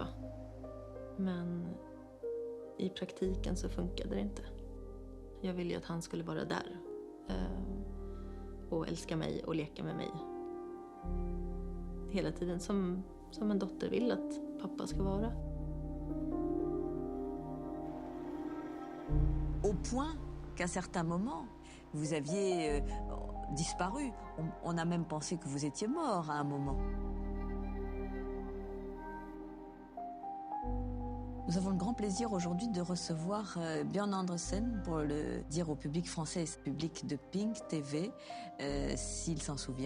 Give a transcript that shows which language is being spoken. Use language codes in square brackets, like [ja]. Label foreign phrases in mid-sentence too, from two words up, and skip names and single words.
[sv] Men i praktiken så funkade det inte. Jag ville ju att han skulle vara där. Och älska mig och leka med mig. Hela tiden som en dotter vill att pappa ska vara. [fr] Au point qu'à certains moments, vous aviez disparu. On a même pensé que vous étiez mort à un moment. Nous avons le grand plaisir aujourd'hui de recevoir Björn Andersen pour le dire au public français et au public de Pink TV, s'il s'en souvient.